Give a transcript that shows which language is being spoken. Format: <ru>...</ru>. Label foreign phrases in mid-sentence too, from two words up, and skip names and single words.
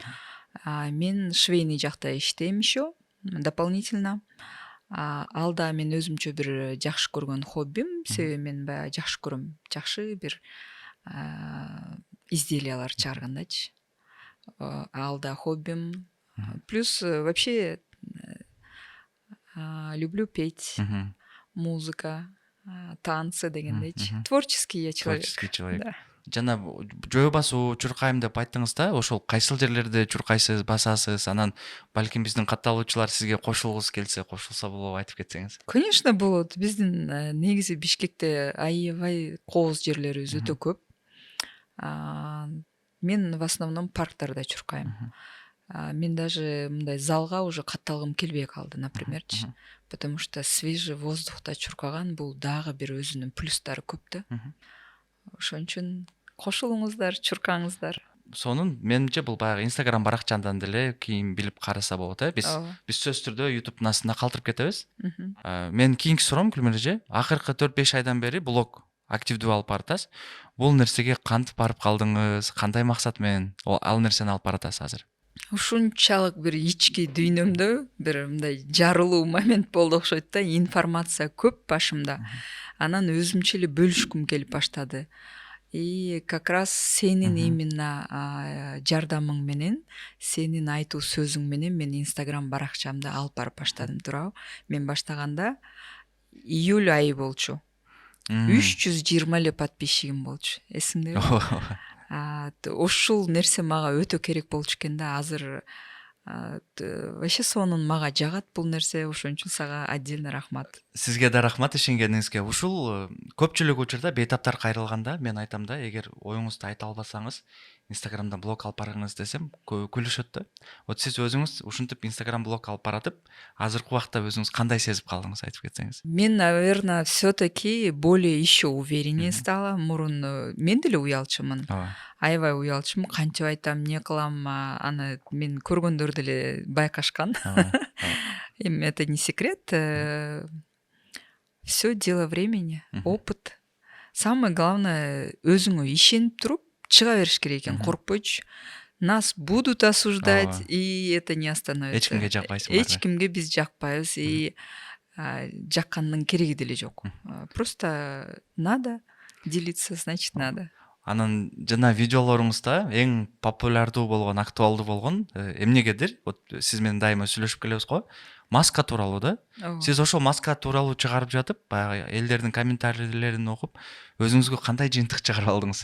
<ky>Мен швейный жакта иштейм</ky> <ru>еще дополнительно.</ru> <ky>Ал да мен өзүмчө бир жакшы көргөн хоббим, себеби мен баягы жакшы көрөм, жакшы бир изделиялар чыгаргандачы. Ал да хоббим.</ky> <ru>Плюс вообще люблю петь, музыка, танцы дегендейчи. Творческий я человек. Творческий человек. Да.</ru> <ky>Жана жөө басуу, чуркайм деп айттыңыз да, ошол кайсыл жерлерде чуркайсыз, басасыз, анан балким биздин катталуучулар сизге кошулгусу келсе, кошулса болобу, айтып кетсеңиз. Конечно, болот. Биздин негизи Бишкекте аябай кооз жерлерибиз өтө көп. Мен</ky> <ru>в основном</ru> <ky>парктарда чуркайм. Мен даже мындай залга уже катталгым келбей калды, напримерчи.</ky> <ru>Потому что свежий воздухта</ru> <ky>чуркаган бул дагы бир өзүнүн плюстары көп да. Ошон үчүн кошулуңуздар, чуркаңыздар. сонун менимче бул баягы Instagram баракчадан деле кийин билип караса болот биз Ооба. сөзсүз түрдө YouTube'дун астында калтырып кетебиз. Мгм. Менин кийинки суроом Гүлмира эже, акыркы 4-5 айдан бери блог активдүү алып баратасыз. Бул нерсеге кантип барып калдыңыз? Кандай максат менен ал нерсени алып баратасыз азыр? Ушунчалык бир ички дүйнөмдө бир мындай жарылуу момент болду окшойт да, информация көп башымда. Анан өзүмчө эле бөлүшкүм келип баштады.</ky> <ru>И как раз</ru> <ky>сенин именно жардамың менен, сенин айтуу сөзүң менен мен Instagram баракчамды алып барып баштадым, туурабы? Мен баштаганда июль айы болчу. 320 эле подписчигим болчу. Эсиңдеби? Ушул нерсе мага өтө керек болчу экен да. Азыр вообще сонун мага жагат бул нерсе, ошон үчүн сага отдельно рахмат. Сизге да рахмат ишенгениңизге. Ушул көпчүлүк учурда бейтаптар кайрылганда мен айтам да, эгер оюңузду айта албасаңыз, Instagramда блог алып барыңыз десем, күлүшөт да. Вот сиз өзүңүз ушинтип Instagram блог алып баратып, азыркы убакта өзүңүз кандай сезип калдыңыз, айтып кетсеңиз? Мен,</ky> <ru>наверное, все-таки более еще увереннее стала.</ru> <ky>Мурун мен деле уялчумун. Аябай уялчумун. Кантип айтам, эмне кылам, аны мен көргөндөр деле байкашкан.</ky> <ru>Эми это не секрет. Все дело времени, опыт. Самое главное,</ru> <ky>өзүңө ишенип туруп чыга бериш керек экен, коркпойчу.</ky> <ru>Нас будут осуждать, и это не остановится.</ru> <ky>Эч кимге жакпайсың. Эч кимге биз жакпайбыз, и жаккандын кереги деле жок.</ky> <ru>Просто надо делиться, значит надо.</ru> <ky>Анан жана видеолоруңузда эң популярдуу болгон, актуалдуу болгон эмнегедир, вот сиз менен дайыма сүйлөшүп келебиз го, маска тууралуу да. Сиз ошол маска тууралуу чыгарып жатып, баягы элдердин комментарийлерин окуп, өзүңүзгө кандай жыйынтык чыгарып алдыңыз?</ky>